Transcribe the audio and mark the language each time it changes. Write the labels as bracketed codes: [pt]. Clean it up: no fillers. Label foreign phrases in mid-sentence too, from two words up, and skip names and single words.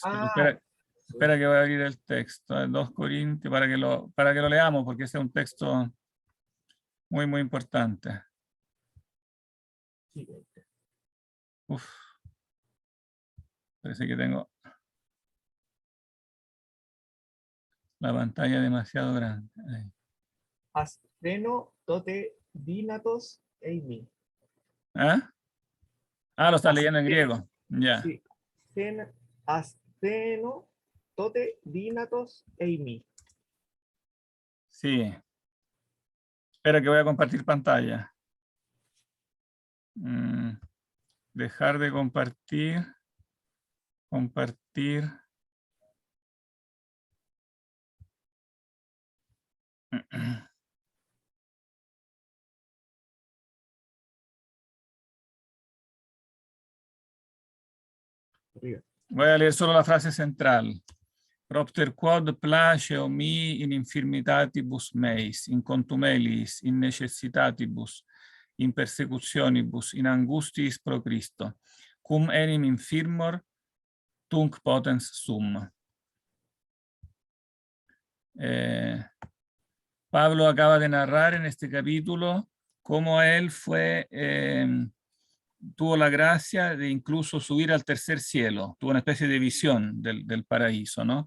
[es] Espera que voy a abrir el texto. 2 Corintios para que lo leamos, porque ese es un texto muy, muy importante. Sí. Uf. Parece que tengo la pantalla demasiado grande. Ahí. [el] ἀσθενῶ, τότε, δυνατός, εἰμι. ¿Ah? [es] Lo está leyendo en griego. Ya. Sí. [el] ἀσθενῶ, τότε, δυνατός, εἰμι. [es] Sí. Espera que voy a compartir pantalla. Dejar de compartir. Compartir. Voy a leer solo la frase central. [la] Propter quod placeo mi in infirmitatibus meis, in contumelis, in necessitatibus, in persecutionibus, in angustiis pro Christo. cum enim infirmor tunc potens sum. [es] Pablo acaba de narrar en este capítulo cómo él tuvo la gracia de incluso subir al tercer cielo, tuvo una especie de visión del paraíso, ¿no?